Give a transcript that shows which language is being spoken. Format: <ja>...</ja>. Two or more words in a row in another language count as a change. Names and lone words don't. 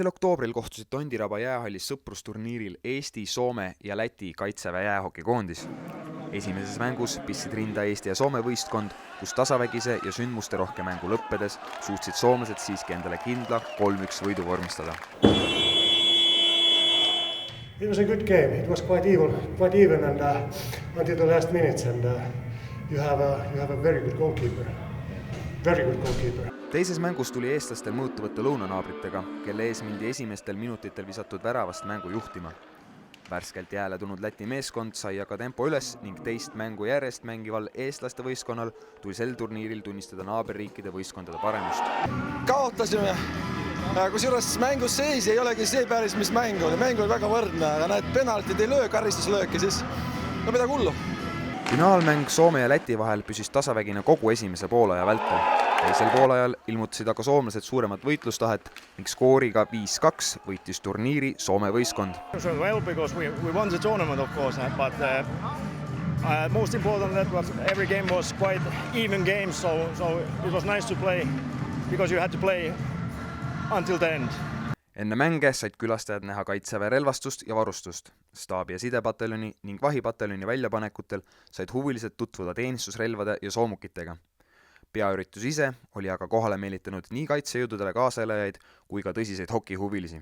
<et>oktoobril kohtusid Tondiraba jäähallis sõprusturniiril Eesti, Soome ja Läti Kaitseväe jäähokikoondis. Esimeses mängus pistsid rinda Eesti ja Soome võistkond, kus tasavägise ja sündmusterohke mängu lõppedes suutsid soomlased siiski endale kindla 3-1 võidu vormistada.</et> <en>It was a good game. It was quite even and until the last minutes and you have a very good goalkeeper. Very good goalkeeper.</en> <et>Teises mängus tuli eestlastel mõõtu võtta lõunanaabritega, kelle ees mindi esimestel minutitel visatud väravast mängu juhtima. Värskelt jääle tulnud Läti meeskond sai aga tempo üles ning teist mängu järjest mängival eestlaste võistkonnal tuli sel turniiril tunnistada naaberriikide võistkondade paremust. Kaotasime, kusjuures mängus seis ei olegi see päris, mis mäng oli. Mäng oli väga võrdne, aga need penaltid ei löö, karistuslööki, siis no midagi hullu. Finaalmäng Soome ja Läti vahel püsis tasavägine kogu esimese poolaja vältel. Teisel poolajal ilmutasid aga soomlased suuremat võitlustahet ning skooriga 5-2 võitis turniiri Soome võistkond.</et> <en>Well, because we won the tournament, of course, but most important that every game was quite even game, so it was nice to play because you had to play until the end.</en> <et>Enne mänge said külastajad näha Kaitseväe relvastust ja varustust. Staabi- ja sidepataljoni ning vahipataljoni väljapanekutel said huvilised tutvuda teenistusrelvade ja soomukitega. Peaüritus ise oli aga kohale meelitanud nii kaitsejõududele kaaselajaid kui ka tõsiseid hokihuvilisi.</et>